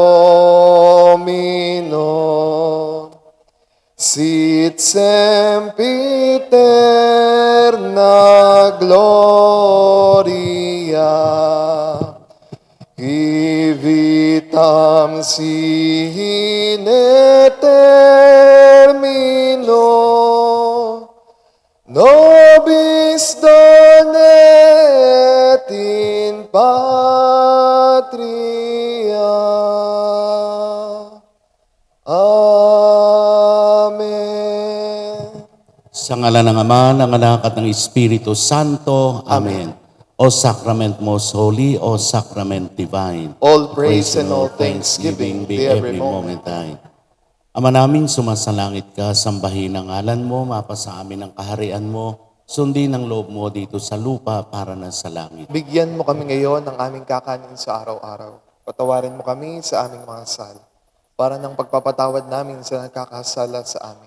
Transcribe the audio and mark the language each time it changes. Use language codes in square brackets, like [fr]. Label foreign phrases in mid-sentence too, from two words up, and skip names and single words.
[la] Domino, sit sempiterna gloria, qui vitam sine termino, nobis donet in patria. Amen. [tl] Sa ngalan ng Ama, ng Anak at ng Espiritu Santo. Amen. [en] O Sacrament most holy, O Sacrament divine. All praise and all thanksgiving be every moment thine. [tl] Ama namin, sumasalangit ka, sambahin ang ngalan mo, mapasa amin ang kaharian mo, sundin ang loob mo dito sa lupa para na sa langit. Bigyan mo kami ngayon ng aming kakanin sa araw-araw. Patawarin mo kami sa aming mga sala, para ng pagpapatawad namin sa nagkakasala sa amin.